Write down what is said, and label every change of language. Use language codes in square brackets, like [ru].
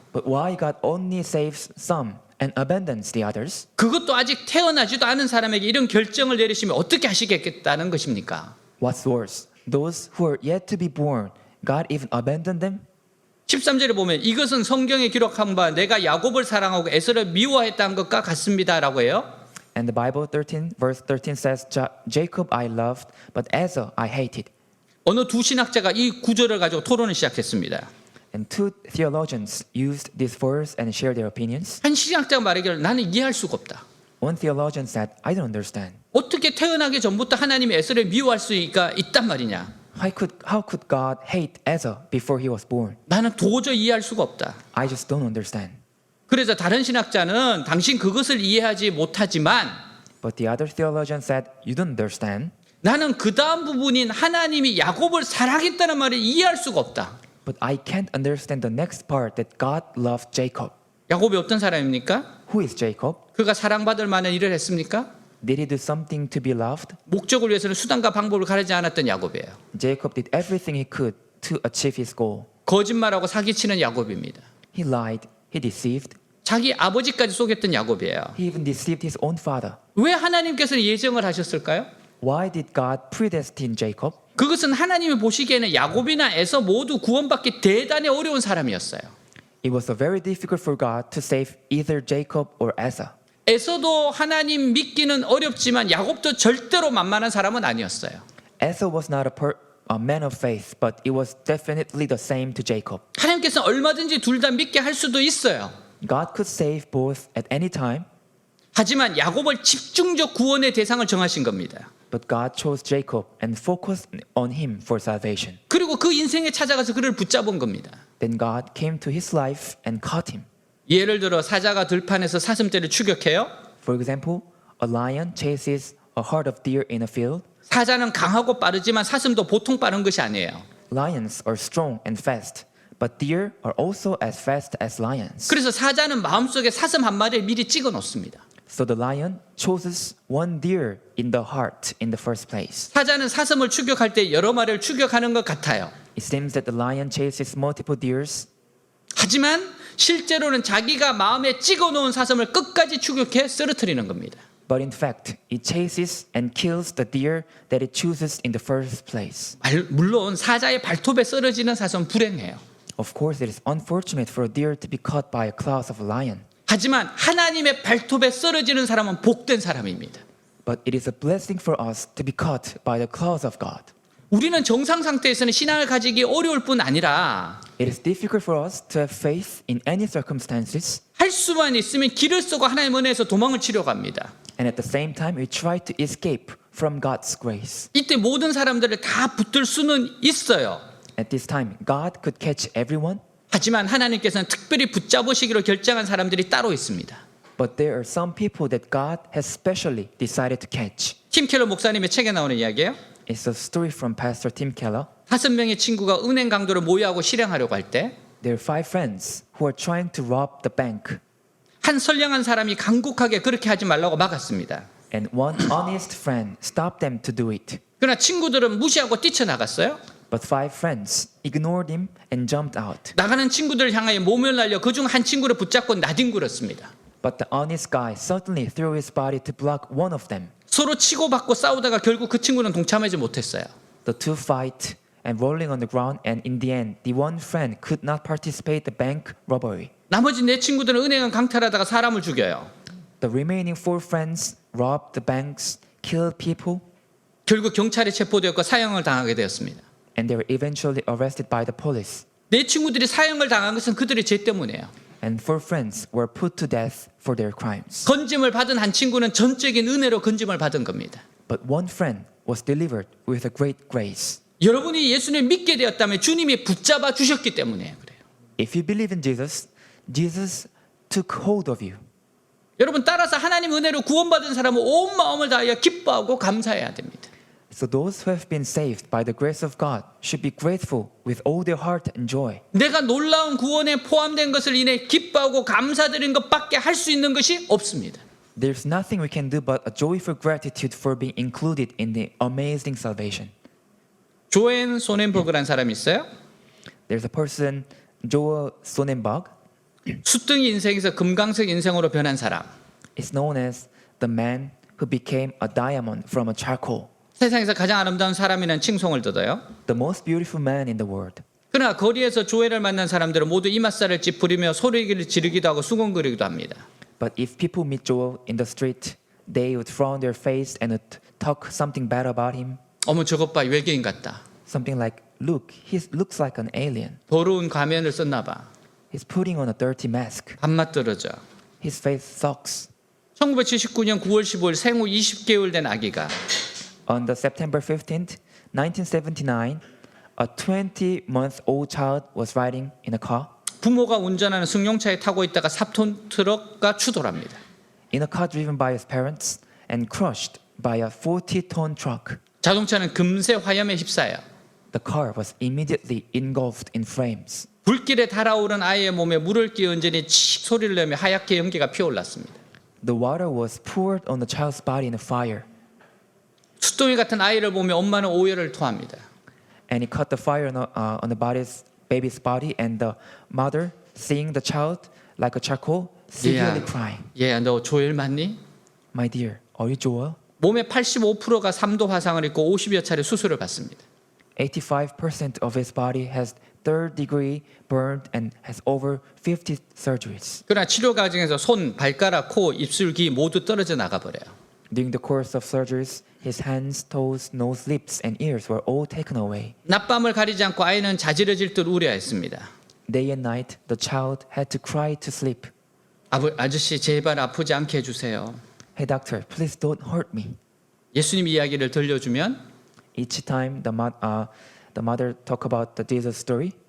[en] But why God only saves some and abandons the others? [ko] 그것도 아직 태어나지도 않은 사람에게 이런 결정을 내리시면 어떻게 하시겠다는 것입니까? [en] What's worse, those who are yet to be born, God even abandoned them? [ko] 13절에 보면 이것은 성경에 기록한 바 내가 야곱을 사랑하고 에서를 미워했다는 것과 같습니다라고 해요. [en] And the Bible 13, verse 13 says, Jacob I loved, but Esau I hated. [ko] 어느 두 신학자가 이 구절을 가지고 토론을 시작했습니다. [en] And two theologians used this verse and shared their opinions. [ko] 한 신학자가 말하기를 나는 이해할 수가 없다. [en] One theologian said, I don't understand. [ko] 어떻게 태어나기 전부터 하나님이 에서를 미워할 수가 있단 말이냐? [en] How could God hate Esau before he was born? [ko] 나는 도저히 이해할 수가 없다. [en] I just don't understand. [ko] 그래서 다른 신학자는 당신 그것을 이해하지 못하지만 [en] But the other theologian said, you don't understand. [ko] 나는 그 다음 부분인 하나님이 야곱을 사랑했다는 말을 이해할 수가 없다. [en] But I can't understand the next part that God loved Jacob. [ko] 야곱이 어떤 사람입니까? [en] Who is Jacob? [ko] 그가 사랑받을 만한 일을 했습니까? [en] Did he do something to be loved? [ko] 목적을 위해서는 수단과 방법을 가리지 않았던 야곱이에요. [en] Jacob did everything he could to achieve his goal. [ko] 거짓말하고 사기치는 야곱입니다. [en] He lied, he deceived, [ko] 자기 아버지까지 속였던 야곱이에요. [en] he even deceived his own father. [ko] 왜 하나님께서는 예정을 하셨을까요? [en] Why did God predestine Jacob? [ko] 그것은 하나님이 보시기에는 야곱이나 에서 모두 구원받기 대단히 어려운 사람이었어요. [en] It was very difficult for God to save either Jacob or Esau. [ko] 에서도 하나님 믿기는 어렵지만 야곱도 절대로 만만한 사람은 아니었어요. [en] Esau was not a man of faith, but it was definitely the same to Jacob. [ko] 하나님께서는 얼마든지 둘 다 믿게 할 수도 있어요. [en] God could save both at any time, [ko] 하지만 야곱을 집중적 구원의 대상을 정하신 겁니다. [en] but God chose Jacob and focused on him for salvation. [ko] 그리고 그 인생에 찾아가서 그를 붙잡은 겁니다. [en] Then God came to his life and caught him. [ko] 예를 들어 사자가 들판에서 사슴떼를 추격해요. [en] For example, a lion chases a herd of deer in a field. [ko] 사자는 강하고 빠르지만 사슴도 보통 빠른 것이 아니에요. [en] Lions are strong and fast, but deer are also as fast as lions. [ko] 그래서 사자는 마음속에 사슴 한 마리를 미리 찍어 놓습니다. [en] So the lion chooses one deer in the heart in the first place. [ko] 사자는 사슴을 추격할 때 여러 마리를 추격하는 것 같아요. [en] It seems that the lion chases multiple deers, [ko] 하지만 실제로는 자기가 마음에 찍어 놓은 사슴을 끝까지 추격해 쓰러뜨리는 겁니다. [en] but in fact, it chases and kills the deer that it chooses in the first place. [ko] 물론 사자의 발톱에 쓰러지는 사슴은 불행해요. [en] Of course, it is unfortunate for a deer to be caught by a claws of a lion, [ko] 하지만 하나님의 발톱에 쓰러지는 사람은 복된 사람입니다. [en] but it is a blessing for us to be caught by the claws of God. [ko] 우리는 정상 상태에서는 신앙을 가지기 어려울 뿐 아니라 [en] It is difficult for us to have faith in any circumstances, [ko] 할 수만 있으면 길을 쓰고 하나님 은혜에서 도망을 치려고 합니다. [en] and at the same time, we try to escape from God's grace. [ko] 이때 모든 사람들을 다 붙들 수는 있어요. [en] At this time, God could catch everyone, [ko] 하지만 하나님께서는 특별히 붙잡으시기로 결정한 사람들이 따로 있습니다. [en] but there are some people that God has specially decided to catch. [ko] 팀 켈러 목사님의 책에 나오는 이야기예요. [en] It's a story from Pastor Tim Keller. [ko] 5명의 친구가 은행 강도를 모의하고 실행하려고 할 때 [en] There are 5 friends who are trying to rob the bank, [ko] 한 선량한 사람이 간곡하게 그렇게 하지 말라고 막았습니다. [en] and one honest friend stopped them to do it. [ko] 그러나 친구들은 무시하고 뛰쳐나갔어요. [en] But 5 friends ignored him and jumped out. [ko] 나가는 친구들을 향하여 몸을 날려 그중 한 친구를 붙잡고 나뒹굴었습니다. [en] But the honest guy suddenly threw his body to block one of them. [ko] 서로 치고받고 싸우다가 결국 그 친구는 동참하지 못했어요. [en] The two fight and rolling on the ground, and in the end, the one friend could not participate the bank robbery. [ko] 나머지 네 친구들은 은행을 강탈하다가 사람을 죽여요. [en] The remaining four friends robbed the banks, killed people, [ko] 결국 경찰에 체포되었고 사형을 당하게 되었습니다. [en] and they were eventually arrested by the police. [ko] 네 친구들이 사형을 당한 것은 그들의 죄 때문이에요. [en] And four friends were put to death for their crimes. [ko] 건짐을 받은 한 친구는 전적인 은혜로 건짐을 받은 겁니다. [en] But one friend was delivered with a great grace. [ko] 여러분이 예수님을 믿게 되었다면 주님이 붙잡아 주셨기 때문에 그래요. [en] If you believe in Jesus, Jesus took hold of you. [ko] 여러분 따라서 하나님 은혜로 구원받은 사람은 온 마음을 다하여 기뻐하고 감사해야 됩니다. [en] So those who have been saved by the grace of God should be grateful with all their heart and joy. [ko] 내가 놀라운 구원에 포함된 것을 인해 기뻐하고 감사드린 것밖에 할 수 있는 것이 없습니다. [en] There's nothing we can do but a joyful gratitude for being included in the amazing salvation. [ko] 조앤 소넨버그라는 사람이 있어요. [en] There's a person, Joel Sonnenberg, [ko] 숫둥이 인생에서 금강석 인생으로 변한 사람. [en] is known as the man who became a diamond from a charcoal, [ko] 세상에서 가장 아름다운 사람이라는 칭송을 듣어요. [en] the most beautiful man in the world. [ko] 그러나 거리에서 조엘을 만난 사람들은 모두 이맛살을 찌푸리며 소리를 지르기도 하고 수군거리기도 합니다. [en] But if people meet Joel in the street, they would frown their face and would talk something bad about him. [ko] 어머 저것 봐 외계인 같다. [en] Something like, look, he looks like an alien. [ko] 더러운 가면을 썼나 봐. [en] He's putting on a dirty mask. [ko] 밥맛 떨어져. [en] His face sucks. [ko] 1979년 9월 15일 생후 20개월 된 아기가 [en] On the September 15th, 1979, a 20-month-old child was riding in a car. [ko] 부모가 운전하는 승용차에 타고 있다가 4톤 트럭과 추돌합니다. [en] In a car driven by his parents and crushed by a 40-ton truck. [ko] 자동차는 금세 화염에 휩싸여 [en] The car was immediately engulfed in flames. [ko] 불길에 달아오른 아이의 몸에 물을 끼얹으니 칙 소리를 내며 하얗게 연기가 피어올랐습니다. [en] The water was poured on the child's body in a fire, [ko] 숫둥이 같은 아이를 보며 엄마는 오열을 토합니다. [en] and it caught the fire on the baby's body, and the mother, seeing the child like a charcoal, severely crying. [ko] 얘야 너 조엘 맞니? [en] My dear, are you Joel? [ko] 몸의 85%가 3도 화상을 입고 50여 차례 수술을 받습니다. [en] 85% of his body has third degree burned and has over 50 surgeries. [ko] 그러나 치료 과정에서 손, 발가락, 코, 입술, 귀 모두 떨어져 나가버려요. [en] During the course of surgeries, his hands, toes, nose, lips, and ears were all taken away. [ko] 낮밤을 가리지 않고 아이는 자지러질 듯 우려했습니다. [en] Day and night, the child had to cry to sleep. [ko] 아저씨 제발 아프지 않게 해주세요. [en] Hey doctor, please don't hurt me. [ko] 예수님 이야기를 들려주면 [en] Each time the mother talk about the Jesus story,